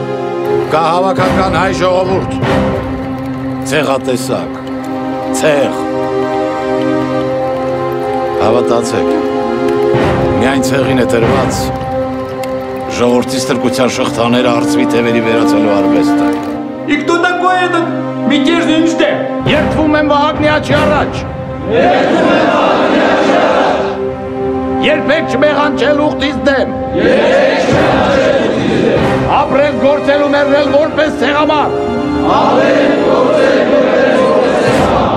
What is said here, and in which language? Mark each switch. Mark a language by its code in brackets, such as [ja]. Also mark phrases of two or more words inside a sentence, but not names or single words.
[hy] Կա հավաքական հայ ժողովուրդ, ցեղատեսակ, ցեղ։ Հավատացեք, միայն ցեղին է տրված ժողովրդի ստրկության շղթաները արծվի թևերի վերածելու արվեստը։ [ru] И кто такой этот мятежный Нжդե? [hy] Երդվում եմ Վահագնի աչի առաջ։ Երդվում եմ Վահագնի աչի առաջ։ Երբեք չմեղանչել ուխտից դեմ։ Երբեք չմեղանչել ուխտից դեմ։ Ապրել գործել ու մեռնել որպես ցեղամար։ Ապրել գործել որպես ցեղամար։